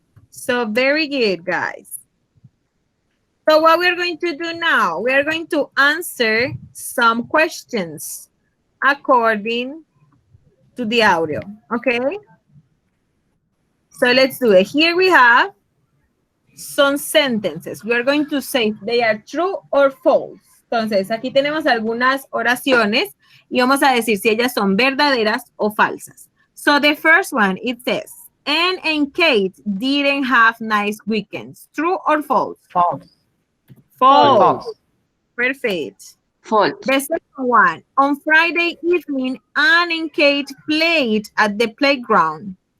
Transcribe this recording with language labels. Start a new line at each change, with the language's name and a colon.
English: So very good, guys. So what we're going to do now, we are going to answer some questions according to the audio, okay? So let's do it. Here we have some sentences. We are going to say if they are true or false.
Spanish: Entonces, aquí tenemos algunas oraciones y vamos a decir si ellas son verdaderas o falsas.
English: So the first one, it says, Anne and Kate didn't have nice weekends. True or false? False. False. Perfect. Fault. The second one, on Friday evening, Anne and Kate played at the playground.